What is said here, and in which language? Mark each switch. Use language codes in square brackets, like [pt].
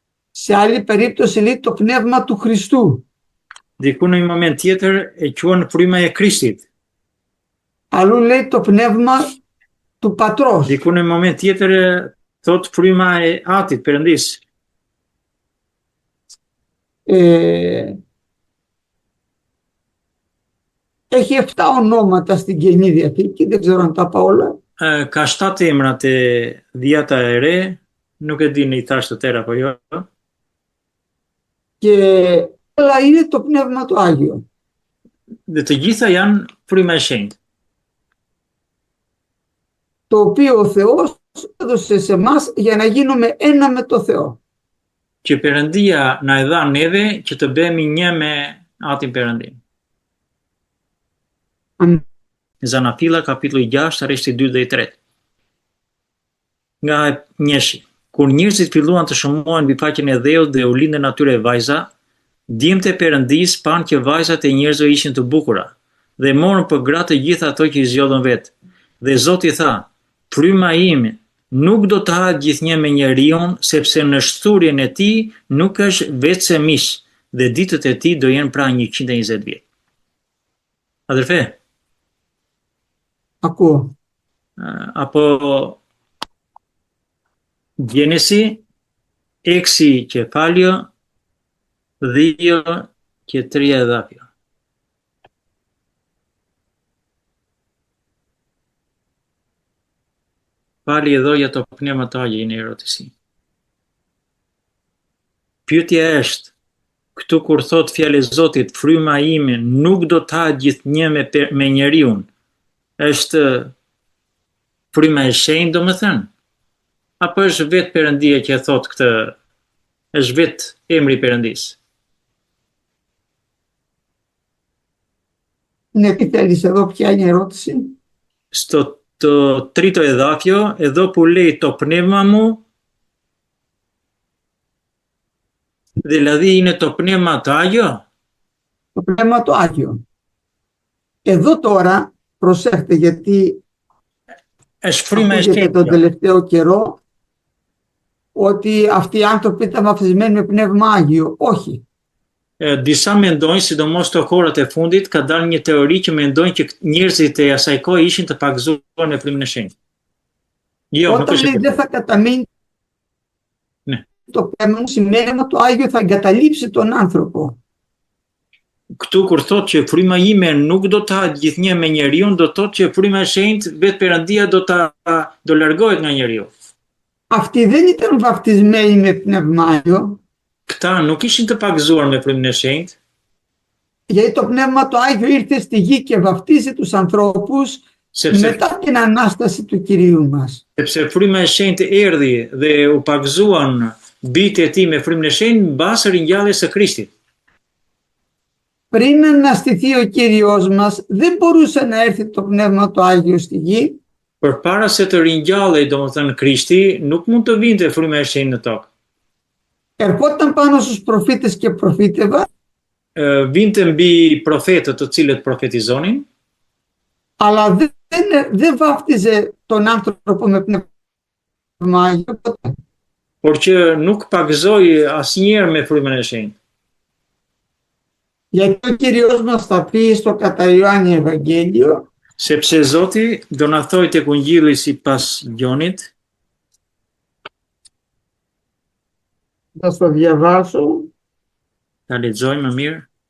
[el] Σε άλλη περίπτωση λέει το πνεύμα του Χριστού. [sq] Diku në një moment tjetër e quan fryma e Krishtit. [el] Αλλού λέει το πνεύμα του Πατρός. [sq] Diku në një moment tjetër thot fryma e Atit Perëndis. [el] Έχει 7 ονόματα στην Καινή Διαθήκη, δεν ξέρω αν τα είπα όλα. [sq] Ka 7 emra te Dhjata e Re, nuk e di në i thash të tëra apo jo. [el] Και όλα είναι το πνεύμα του Άγιο. [sq] Dhe të gjitha janë fryma e shenjtë. [el] Το οποίο ο Θεός έδωσε σε εμάς για να γίνουμε ένα με το Θεό. [sq] Që Perëndia na e dha neve që të bëhemi një me Atin Perëndim. Zanafilla, kapitulli 6, rreshti 2 dhe 3. Nga e njeshi, kur njerëzit filluan të shëmohen mbi faqen e dheut dhe u lindën atyre vajza, djemtë e Perëndis panë që vajzat e njerëzve ishin të bukura dhe morën për gratë të gjitha ato që i zgjodhën vetë. Dhe Zoti tha: "Fryma ime nuk do të hahet gjithnjë me njeriun, sepse në shturjen e tij nuk është vetëse mish, dhe ditët e tij do jenë pra 120 vjet." [el] Adherfe? Ακούω. Από Γένεση 6 κεφάλαιο, 2 και 3 εδάφια. Πάλι εδώ για το Πνεύμα το Άγιο είναι η ερώτηση. [sq] Pyetja është, këtu kur thot fjalë e Zotit, fryma ime nuk do të hahet gjithnjë me njeriun, është fryma e shenjtë domethënë? Apo është vetë Perëndia që e thot këtë, është vetë emri i Perëndis? [el] Ναι, τι θέλεις εδώ, ποια είναι η ερώτηση? Στο το τρίτο εδάφιο, εδώ που λέει το πνεύμα μου, δηλαδή είναι το πνεύμα το Άγιο? Το πνεύμα το Άγιο. Εδώ τώρα, προσέχτε γιατί ακούγεται τον τελευταίο καιρό ότι αυτοί οι άνθρωποι ήταν βαφτισμένοι με πνεύμα Άγιο. Όχι. [sq] Disa mendojnë, sidomos të kohërat e fundit, ka dalë një teori që mendojnë që njerëzit e asaj kohe ishin të pagzuar me frymën e shenjtë. Jo, [el] Όταν λέει δεν θα καταμείνει το πνεύμα μου, σημαίνει ότι το Άγιο θα εγκαταλείψει τον άνθρωπο. [sq] Këtu kur thot që fryma ime nuk do të hahet gjithnjë me njeriu, do thot që fryma e shenjtë vetë Perëndia do largohet nga njeriu. [el] Αυτοί δεν ήταν βαφτισμένοι με πνεύμα Άγιο. [sq] Këta nuk ishin të pagzuar me frymën e shenjtë. [el] Γιατί το Πνεύμα το Άγιο ήρθε στη γη και βαφτίζει τους ανθρώπους μετά την Ανάσταση του Κυρίου μας. [sq] Sepse fryma e shenjtë erdhi dhe u pagzuan bijtë e tij me frymën e shenjtë mbas ringjalljes së Krishtit. [el] Πριν αναστηθεί ο Κύριος μας, δεν μπορούσε να έρθει το Πνεύμα το Άγιο στη γη. [sq] Përpara se të ringjallej, domethënë Krishti, nuk mund të vinte fryma e shenjtë në tokë. [el] Ερχόταν πάνω στους προφήτες και προφήτευα. [sq] Vinte mbi profetët të cilët profetizonin, [el] αλλά δεν βάφτιζε τον άνθρωπο με Πνεύμα Άγιο. [sq] por që nuk pagzoi asnjëherë me frymën e shenjtë. [el] Γιατί ο Κύριος μας θα πει στο κατά Ιωάννη Ευαγγέλιο, [sq] Sepse Zoti do na thojë tek Ungjilli sipas Gjonit, [el] θα στο διαβάσω, [sq] ta lexojmë më mirë.